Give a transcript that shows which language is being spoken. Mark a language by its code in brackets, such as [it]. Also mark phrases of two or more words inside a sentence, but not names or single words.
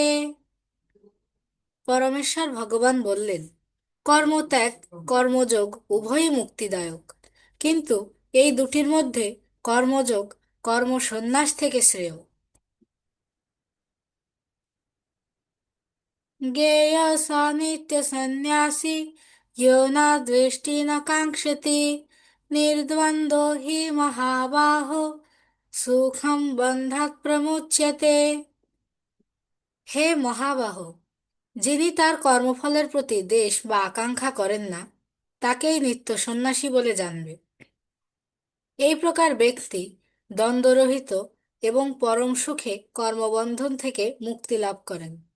[bn] পরমেশ্বর ভগবান বললেন, কর্মত্যাগ কর্মযোগ উভয়ই মুক্তিদায়ক, কিন্তু এই দুটির মধ্যে কর্মযোগ কর্মসন্ন্যাস থেকে শ্রেয়। [sa] জ্ঞেয় স নিত্যসন্ন্যাসী यो न द्वेष्टि न काङ्क्षति निर्द्वन्द्वो हि महाबाहो সুখম বন্ধাৎ প্রমুচ্যতে। [bn] হে মহাবাহ, যিনি তার কর্মফলের প্রতি দ্বেষ বা আকাঙ্ক্ষা করেন না তাকেই নিত্য সন্ন্যাসী বলে জানবে। এই প্রকার ব্যক্তি দ্বন্দ্বরহিত এবং পরম সুখে কর্মবন্ধন থেকে মুক্তি লাভ করেন।